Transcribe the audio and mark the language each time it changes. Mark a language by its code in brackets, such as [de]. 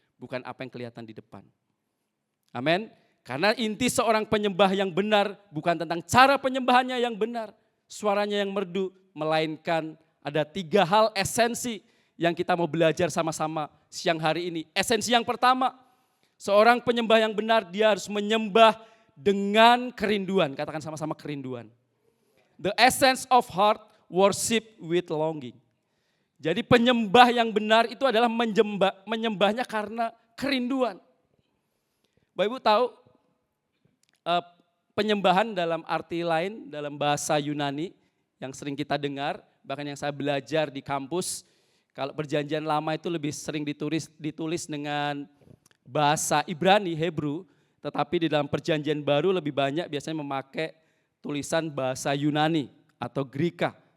[id] Bukan apa yang kelihatan di depan. Amin. Karena inti seorang penyembah yang benar bukan tentang cara penyembahannya yang benar. Suaranya yang merdu, melainkan ada 3 hal esensi yang kita mau belajar sama-sama siang hari ini. Esensi yang pertama, seorang penyembah yang benar dia harus menyembah dengan kerinduan. Katakan sama-sama kerinduan. [en] The essence of heart, worship with longing. [id] Jadi penyembah yang benar itu adalah menyembahnya karena kerinduan. Bapak Ibu tahu penyembahan dalam arti lain, dalam bahasa Yunani yang sering kita dengar, bahkan yang saya belajar di kampus, kalau perjanjian lama itu lebih sering ditulis dengan bahasa Ibrani, Hebrew, tetapi di dalam perjanjian baru lebih banyak biasanya memakai tulisan bahasa Yunani atau Greka.